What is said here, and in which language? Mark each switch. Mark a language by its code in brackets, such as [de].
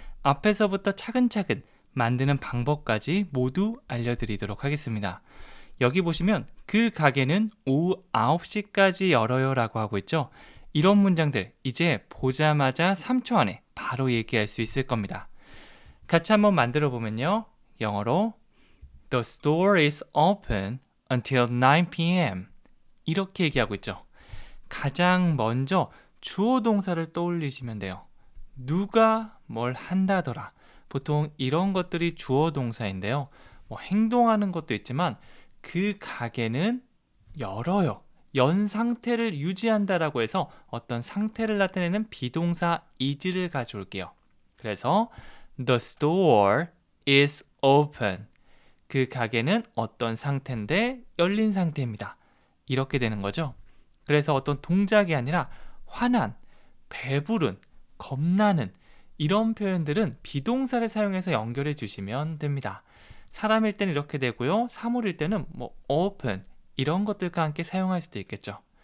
[ko] 앞에서부터 차근차근 만드는 방법까지 모두 알려드리도록 하겠습니다. 여기 보시면 그 가게는 오후 9시까지 열어요 라고 하고 있죠. 이런 문장들 이제 보자마자 3초 안에 바로 얘기할 수 있을 겁니다. 같이 한번 만들어 보면요. 영어로 [en] The store is open until 9 p.m. [ko] 이렇게 얘기하고 있죠. 가장 먼저 주어 동사를 떠올리시면 돼요. 누가 뭘 한다더라. 보통 이런 것들이 주어 동사인데요. 뭐 행동하는 것도 있지만 그 가게는 열어요. 연 상태를 유지한다라고 해서 어떤 상태를 나타내는 비동사 is를 가져올게요. 그래서 [en] The store is open. [ko] 그 가게는 어떤 상태인데 열린 상태입니다. 이렇게 되는 거죠. 그래서 어떤 동작이 아니라 화난, 배부른, 겁나는 이런 표현들은 비동사를 사용해서 연결해 주시면 됩니다. 사람일 때는 이렇게 되고요. 사물일 때는 뭐 open 이런 것들과 함께 사용할 수도 있겠죠.